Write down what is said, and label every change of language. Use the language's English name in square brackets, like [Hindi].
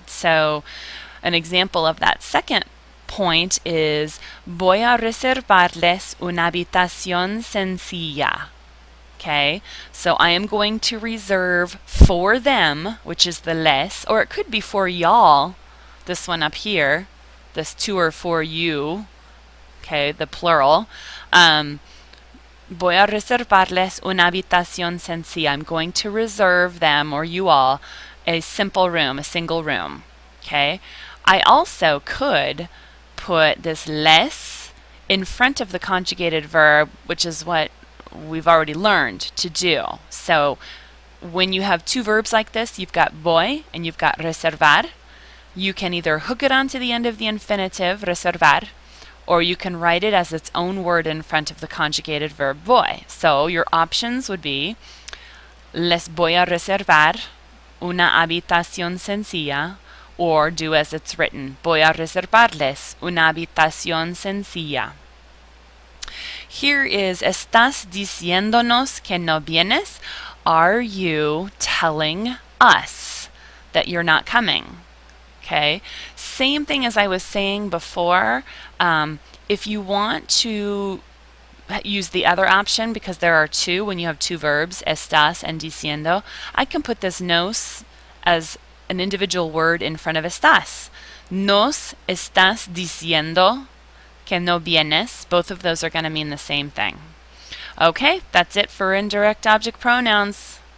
[English] So an example of that second point is [Spanish] voy a reservarles una habitación sencilla. [English] Okay, so I am going to reserve for them, which is the les, or it could be for y'all, this one up here, this to or for you, okay, the plural. [Spanish] Voy a reservarles una habitación sencilla. [English] I'm going to reserve them, or you all, a simple room, a single room. Okay, I also could put this les in front of the conjugated verb, which is what we've already learned to do. So when you have two verbs like this, you've got voy and you've got reservar. You can either hook it onto the end of the infinitive, reservar, or you can write it as its own word in front of the conjugated verb voy. So your options would be [Spanish] les voy a reservar una habitación sencilla, [English] or do as it's written, [Spanish] voy a reservarles una habitación sencilla. [English] Here is, [Spanish] ¿estás diciéndonos que no vienes? [English] Are you telling us that you're not coming? Okay, same thing as I was saying before. If you want to use the other option, because there are two when you have two verbs, estás and diciendo, I can put this nos as an individual word in front of estás. [Spanish] Nos estás diciendo que no vienes. [English] Both of those are going to mean the same thing. Okay, that's it for indirect object pronouns.